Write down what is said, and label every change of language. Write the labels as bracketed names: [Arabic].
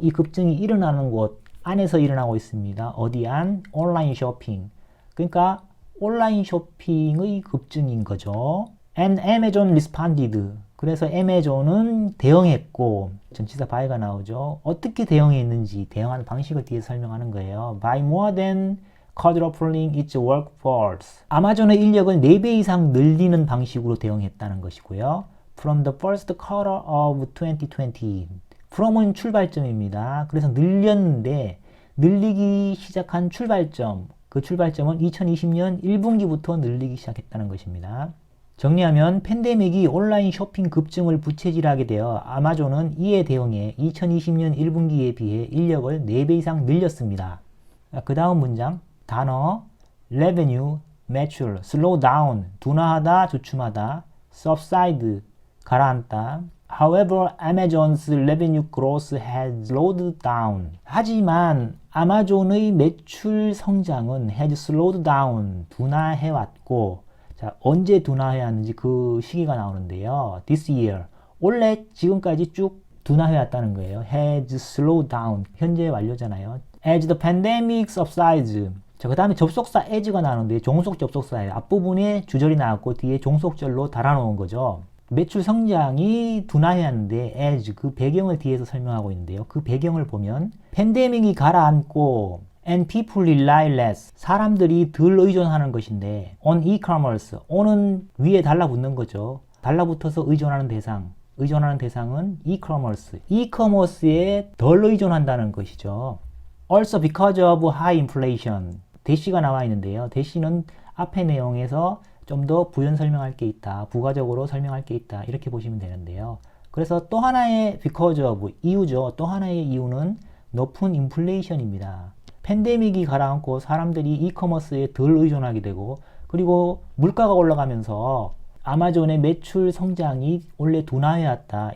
[Korean] 이 급증이 일어나는 곳 안에서 일어나고 있습니다. 어디 안? 온라인 쇼핑. 그러니까 온라인 쇼핑의 급증인 거죠. [English] And Amazon responded, [Korean] 그래서 애마존은 대응했고, 전치사 by가 나오죠. 어떻게 대응했는지 대응하는 방식을 뒤에 설명하는 거예요. [English] By more than quadrupling its workforce. [Korean] 아마존의 인력을 4배 이상 늘리는 방식으로 대응했다는 것이고요. [English] From the first quarter of 2020. [Korean] from은 출발점입니다. 그래서 늘렸는데 늘리기 시작한 출발점, 그 출발점은 2020년 1분기부터 늘리기 시작했다는 것입니다. 정리하면 팬데믹이 온라인 쇼핑 급증을 부채질하게 되어 아마존은 이에 대응해 2020년 1분기에 비해 인력을 4배 이상 늘렸습니다. 그 다음 문장 단어 revenue, 매출, slow down, 둔화하다, 주춤하다, subside, 가라앉다. [English] However, Amazon's revenue growth has slowed down. [Korean] 하지만 아마존의 매출 성장은 [English] has slowed down, [Korean] 둔화해왔고, 자, 언제 둔화해왔는지 그 시기가 나오는데요. [English] This year, [Korean] 올해 지금까지 쭉 둔화해왔다는 거예요. [English] has slowed down, [Korean] 현재 완료잖아요. [English] As the pandemic subsides. [Korean] 자, 그 다음에 접속사 as가 나오는데 종속 접속사예요. 앞부분에 주절이 나왔고 뒤에 종속절로 달아놓은 거죠. 매출 성장이 둔화해왔는데 as 그 배경을 뒤에서 설명하고 있는데요. 그 배경을 보면 팬데믹이 가라앉고 [English] and people rely less [Korean] 사람들이 덜 의존하는 것인데 [English] on e-commerce [Korean] on은 위에 달라붙는 거죠. 달라붙어서 의존하는 대상은 e-commerce e-commerce에 덜 의존한다는 것이죠. [English] Also because of high inflation [Korean] 대시가 나와 있는데요. 대시는 앞의 내용에서 좀 더 부연 설명할 게 있다. 부가적으로 설명할 게 있다. 이렇게 보시면 되는데요. 그래서 또 하나의 because of 이유죠. 또 하나의 이유는 높은 인플레이션입니다. 팬데믹이 가라앉고 사람들이 이커머스에 덜 의존하게 되고 그리고 물가가 올라가면서 아마존의 매출 성장이 원래 둔화해왔다.